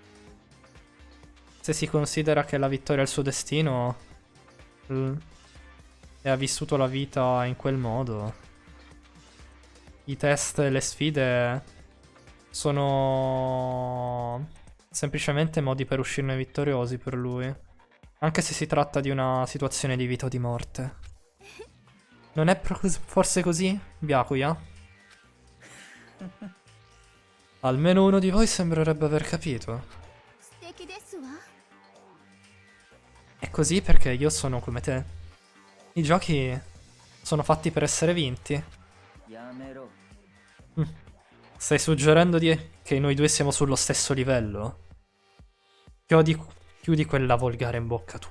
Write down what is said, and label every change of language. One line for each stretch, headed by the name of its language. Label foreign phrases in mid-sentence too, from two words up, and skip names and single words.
Italian: Se si considera che la vittoria è il suo destino e ha vissuto la vita in quel modo, i test e le sfide sono semplicemente modi per uscirne vittoriosi per lui, anche se si tratta di una situazione di vita o di morte. Non è forse così, Byakuya? Almeno uno di voi sembrerebbe aver capito.
Japanese: 素敵ですわ。
Italian: È così perché io sono come te. I giochi sono fatti per essere vinti.
Japanese: やめろ Mm.
Italian: Stai suggerendo che noi due siamo sullo stesso livello? Chiudi quella volgare in bocca tu.